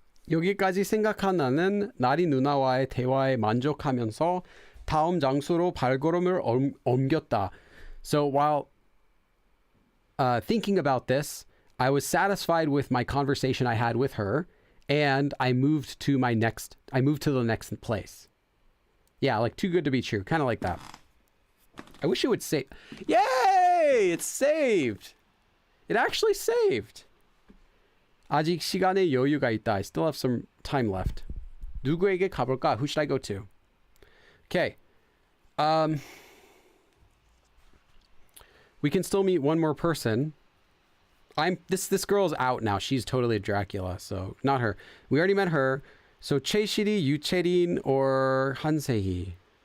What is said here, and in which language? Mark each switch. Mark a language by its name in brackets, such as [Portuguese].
[Korean] 여기까지 생각한 나는 나리 누나와의 대화에 만족하면서 다음 장소로 발걸음을 옮겼다. [English] So while thinking about this, I was satisfied with my conversation I had with her, and I moved to the next place. Yeah, like too good to be true. Kind of like that. I wish it would save. Yay! It's saved! It actually saved. [Korean] 아직 시간에 여유가 있다. [English] I still have some time left. [Korean] 누구에게 가볼까? [English] Who should I go to? Okay. We can still meet one more person. This girl's out now. She's totally a Dracula, so not her. We already met her. So 최실이, 유채린, or 한세희.